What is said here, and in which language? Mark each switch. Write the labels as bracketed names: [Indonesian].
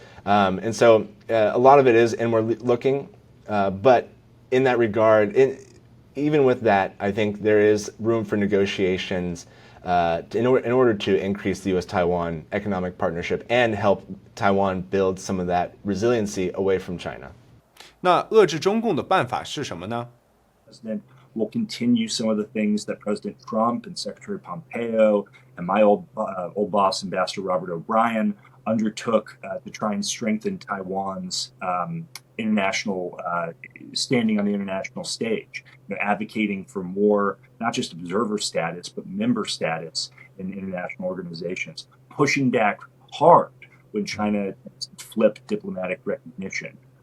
[English] And so a lot of it is inward looking, but in that regard, even with that, I think there is room for negotiations in order to increase the U.S.-Taiwan economic partnership and help Taiwan build some of that resiliency away from China. [Chinese] 那遏制中共的办法是什么呢？ [English] President will continue some of the things that President Trump and Secretary Pompeo and my old boss, Ambassador Robert O'Brien, undertook to try and strengthen Taiwan's international standing on the international stage, advocating for more, not just observer status, but member status in international organizations, pushing back hard when China flipped diplomatic recognition.